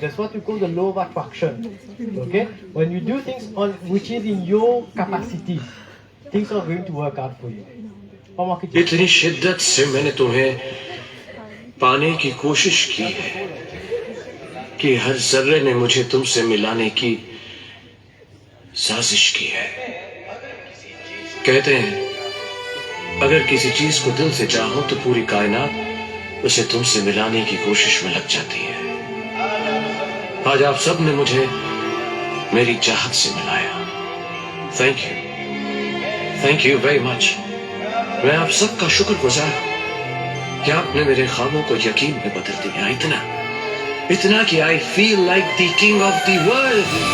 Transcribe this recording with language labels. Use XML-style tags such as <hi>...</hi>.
<en>That's what we call the law of attraction. Okay, when you do things on which is in your capacity, things are going to work out for you.</en> <hi>इतनी शिद्दत से मैंने तुम्हें पाने की कोशिश की है कि हर जर्रे ने मुझे तुमसे मिलाने की साजिश की है। कहते हैं अगर किसी चीज को दिल से चाहो तो पूरी कायनात उसे तुमसे मिलाने की कोशिश में लग जाती है। आज आप सब ने मुझे मेरी चाहत से मिलाया।</hi> <en>Thank you very much.</en> <hi>मैं आप सबका शुक्रगुजार हूं कि आपने मेरे ख्वाबों को यकीन में बदल दिया। इतना कि</hi> <en>I feel like the king of the world.</en>